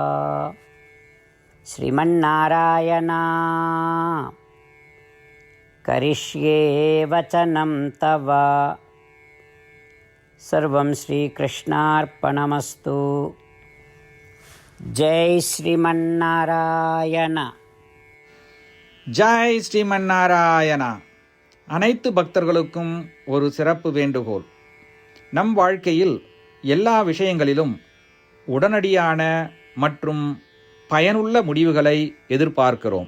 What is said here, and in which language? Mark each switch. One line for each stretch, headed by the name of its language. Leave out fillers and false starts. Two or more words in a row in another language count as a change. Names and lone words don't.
Sanskrit: श्रीमन्नारायणा, करिष्ये वचनं तव. सर्वं श्रीकृष्णार्पणमस्तु. जय श्रीमन्नारायण. जय श्रीमन् नारायण.
Tamil: அனைத்து பக்தர்களுக்கும் ஒரு சிறப்பு வேண்டுகோள். நம் வாழ்க்கையில் எல்லா விஷயங்களிலும் உடனடியான மற்றும் பயனுள்ள முடிவுகளை எதிர்பார்க்கிறோம்.